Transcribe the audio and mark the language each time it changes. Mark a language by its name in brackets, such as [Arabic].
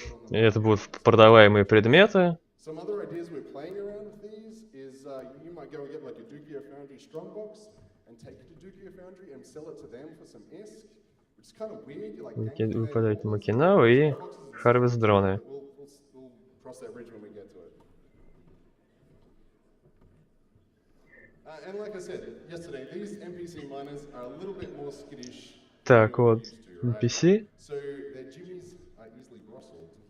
[Russian] Это будут продаваемые предметы. [English] Some other ideas we're playing around with these is you might go and get like a Dukio Foundry strongbox and take it to Dukio Foundry and sell it to them for some ISK, which is kind of weird. You're like [Russian] Вы подаете Макинау и Харвест дроны. [English] We'll cross that bridge when we get to it. And like I said yesterday, these NPC miners are a little bit more skittish. [Russian] Так вот, NPC. [English] So their jimmies are easily rustled.